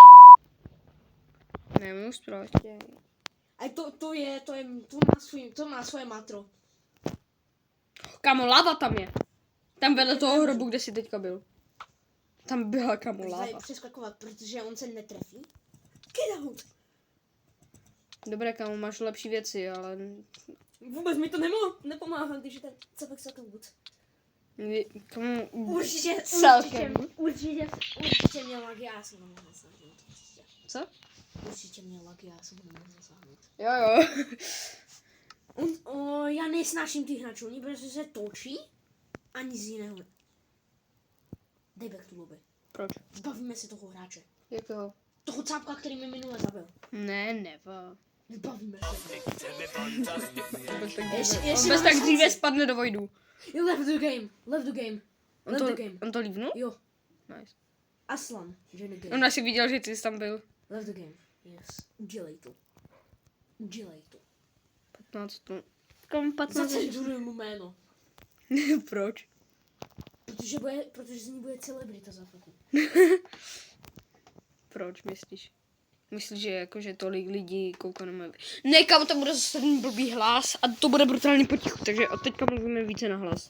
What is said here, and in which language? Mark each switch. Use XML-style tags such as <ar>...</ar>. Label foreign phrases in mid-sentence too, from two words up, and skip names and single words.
<cs>Nemůžu prostě. A to má svoje matro. Kámo, lava tam je. Tam vedle toho hrobu, kde jsi teďka byl. Tam byla, kámo, lava. Tady přeskakovat, protože on se netrefí.</cs> <en>Get out.</en> <cs>Dobré, kámo, máš lepší věci, ale... Vůbec mi to nepomáhá, když je ten cápek celkem good. Kámo, Určitě měl lag, já jsem ho nemohl zasáhnout. Co? Určitě měl lag, já jsem ho nemohl zasáhnout. Jo. Já nesnáším ty hračovny, protože se točí a nic jiného. Dej back tu lobby. Proč? Zbavíme se toho hráče. Jakého? Toho cápka, který mi minule zabil. Ne, neva. Zbavíme se. On bez tak dříve spadne do vojdu.</cs> <en>You left the game.</en> <cs>On to lívnul? Jo. Nice.</cs> <en>Aslan, join the game.</en> <cs>On asi viděl, že ty jsi tam byl.</cs> <en>Left the game. Yes.</en> <cs>Udělej to. 15 to. Kam 15? Zacenzuruju mu jméno. Proč? Protože z ní bude celebrita za chvilku. Proč myslíš? Myslíš, že jakože tolik lidí kouká na moje... Ne, kam to bude zase ten blbý hlas a to bude brutálně potichu, takže od teďka mluvíme více na hlas.</cs>